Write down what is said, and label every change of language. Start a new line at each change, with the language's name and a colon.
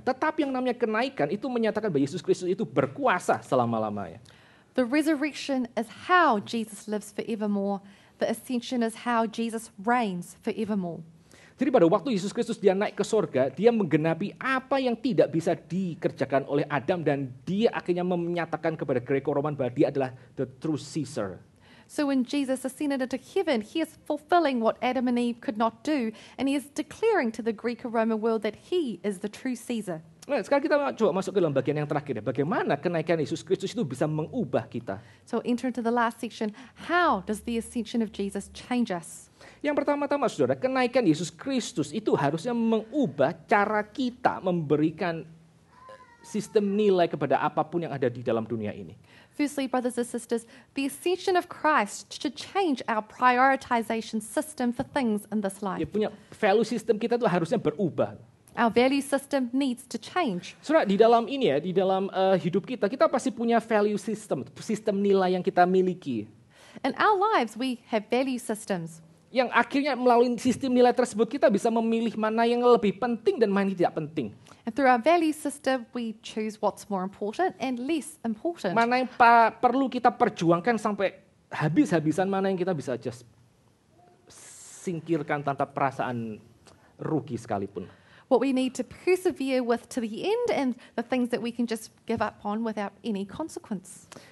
Indonesian: Tetapi yang namanya kenaikan itu menyatakan bahwa Yesus Kristus itu berkuasa selama-lamanya.
English: The resurrection is how Jesus lives forevermore. The ascension is how Jesus reigns forevermore.
Indonesian: Jadi pada waktu Yesus Kristus dia naik ke sorga, dia menggenapi apa yang tidak bisa dikerjakan oleh Adam, dan dia akhirnya menyatakan kepada Greco-Roman bahwa dia adalah
English: the true Caesar. So when Jesus ascended into heaven, he is fulfilling what Adam and Eve could not do, and he is declaring to the Greco-Roman world that he is the true Caesar.
Indonesian: Nah, sekarang kita coba masuk ke dalam bagian yang terakhir ya. Bagaimana kenaikan Yesus Kristus itu bisa mengubah kita?
English: So enter into the last section. How does the ascension of Jesus change us?
Indonesian: Yang pertama-tama, saudara, kenaikan Yesus Kristus itu harusnya mengubah cara kita memberikan sistem nilai kepada apapun yang ada di dalam dunia ini.
English: Firstly, brothers and sisters, the ascension of Christ should change our prioritization system for things in this life.
Indonesian: Ya, punya
English: value system
Indonesian: kita itu harusnya berubah.
English: Our value system needs to change.
Indonesian: Saudara, di dalam ini ya, di dalam hidup kita pasti punya
English: value system,
Indonesian: sistem nilai yang kita miliki.
English: In our lives, we have value systems.
Indonesian: Yang akhirnya melalui sistem nilai tersebut kita bisa memilih mana yang lebih penting dan mana yang tidak penting.
English: And through our value system, we choose what's more important and less important.
Indonesian: Mana yang perlu kita perjuangkan sampai habis-habisan, mana yang kita bisa just singkirkan tanpa perasaan rugi sekalipun.
English: What we need to persevere with to the end, and the things that we can just give up on without any consequence.